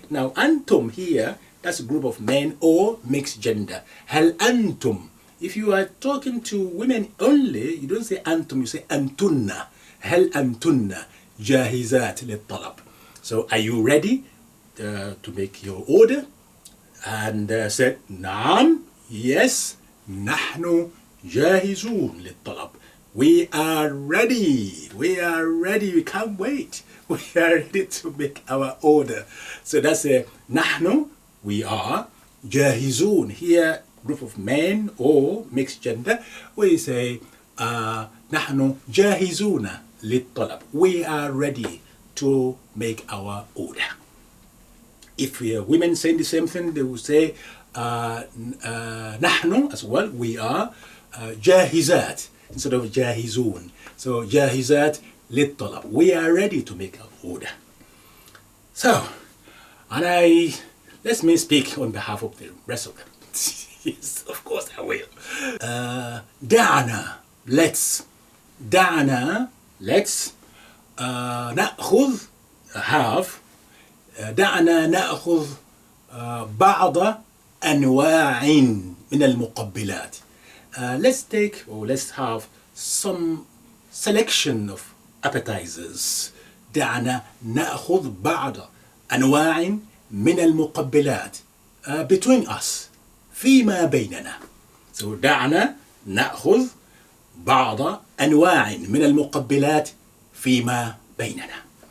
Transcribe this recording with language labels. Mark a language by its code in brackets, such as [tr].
[en] Now أنتم here, that's a group of men or mixed gender. [ar] هل أنتم. [en] If you are talking to women only, you don't say أنتم, you say أنتن. [ar] هل أنتن جاهزات للطلب. [en] So are you ready to make your order? And said [ar] نعم, [en] yes, [ar] نحن جاهزون للطلب. [en] We are ready. We are ready. We can't wait. We are ready to make our order. So that's a نحن, we are. جاهزون, here group of men or mixed gender. We say [ar] نحن جاهزون للطلب. [en] We are ready to make our order. If we are women saying the same thing, they will say نحن as well. We are جاهزات instead of جاهزون. So [ar] جاهزات للطلب. [en] We are ready to make our order. So, and let me speak on behalf of the rest of them. Yes, of course I will. دعنا, let's. [ar] دعنا, let's. نأخذ, have. دعنا نأخذ بعض أنواع من المقبلات. [en] Let's take, or let's have some selection of appetizers. [ar] دعنا نأخذ بعض أنواع من المقبلات [en] between us. [ar] فيما بيننا. [en] So [ar] دعنا نأخذ بعض أنواع من المقبلات فيما بيننا.